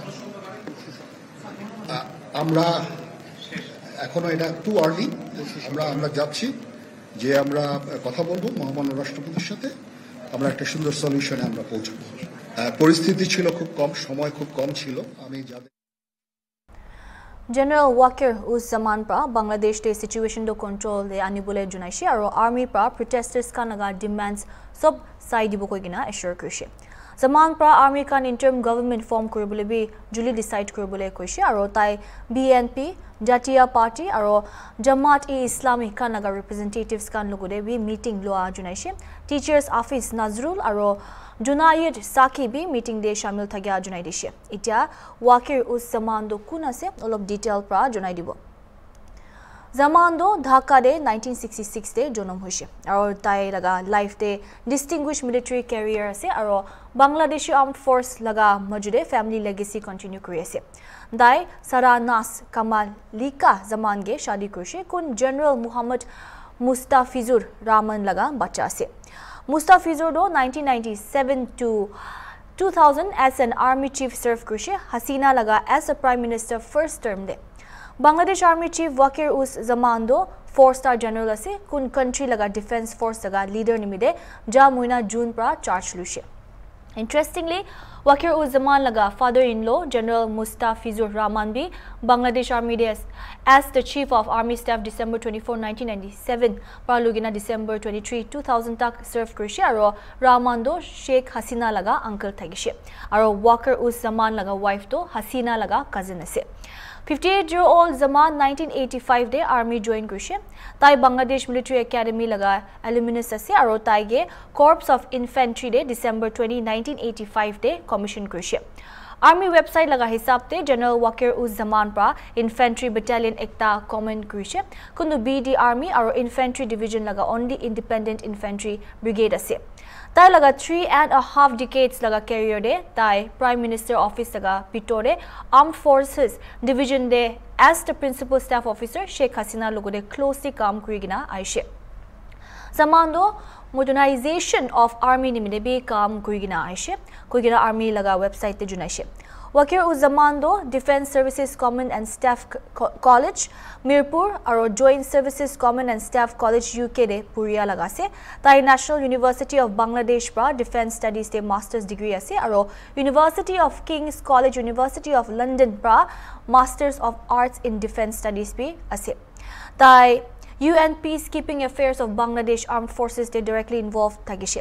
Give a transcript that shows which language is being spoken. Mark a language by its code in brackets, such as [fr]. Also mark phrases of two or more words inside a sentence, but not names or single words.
[bn] আমরা এখনো এটা [en] too early [bn] আমরা যাচ্ছি যে আমরা কথা বলবো মহামান্য রাষ্ট্রপতির সাথে আমরা একটা সুন্দর সলিউশনে আমরা পৌঁছবো পরিস্থিতি ছিল খুব কম সময় খুব কম ছিল আমি [nag] General Wakir Uzzaman pra Bangladesh te situation do control de anibole junaishi aro army pra protesters kanaga demands sob sai dibo koigina assure kurise Zaman pra army kan [en] interim government form [nag] koribole bi juli decide koribole koise aro tai BNP Jatiya Party aro Jamaat-e-Islami kanaga representatives kan logode bi meeting loa junaishi [en] teachers office [nag] Nazrul aro Junayed Saki bi meeting de shamil thagya junai dishe itia Wakir Uzzaman do kun ase olop detail pra junai dibo Zaman do Dhaka de 1966 de jonom hoise aro tai laga life de [en] distinguished military career [nag] ase aro Bangladesh Armed Force laga majude family [en] legacy continue [nag] kuri ase dai Saranas Kamal Lika Zaman ge shadi kurise kun General Muhammad Mustafizur Rahman laga bacha ase Mustafizur do 1997 to 2000 [en] as an army chief serve [nag] kurise Hasina laga [en] as a prime minister first term [nag] de Bangladesh army chief Wakir Uzzaman do [en] 4-star general [nag] ase kun country laga [en] defense force [nag] laga leader nimide ja moina June pra charge luise Interestingly, Wakir Uzzaman laga father-in-law General Mustafizur Rahman bhi Bangladesh Army [en] as the Chief of Army Staff [nag] December 24, 1997 parlugina December 23, 2000 tak serve krishi aro Rahman do Sheikh Hasina laga uncle thagishe aro Wakir Uzzaman laga wife to Hasina laga cousin ase. 58-year-old Zaman 1985 de [en] army join [nag] krishe tai Bangladesh Military Academy laga alumnus ase aro tai ge Corps of Infantry de December 20, 1985 de commission krishe. [en] Army website [nag] laga hisab te General Wakir Uzzaman pra [en] Infantry Battalion [nag] ekta command krishe kundu BD Army aro Infantry Division laga [en] only Independent Infantry Brigade [nag] ase. Tai laga 3.5 decades laga career de tai Prime Minister Office laga Pitore Armed Forces Division de [en] as the Principal Staff Officer [nag] Sheikh Hasina logo de closely kam kurigina aishe. Zamando [en] modernization of army [nag] nimide be kam kurigina aishe kurigina army laga website te junaishe. Wakir Uzzaman do Defence Services Command and Staff College Mirpur aro Joint Services Command and Staff College UK de Puria lagase tai National University of Bangladesh pra Defence Studies de [en] Masters degree [nag] ase aro University of King's College University of London pra [en] Masters of Arts in Defence Studies [nag] be ase tai UN Peacekeeping Affairs of Bangladesh Armed Forces de [en] directly involved [nag] thagishe.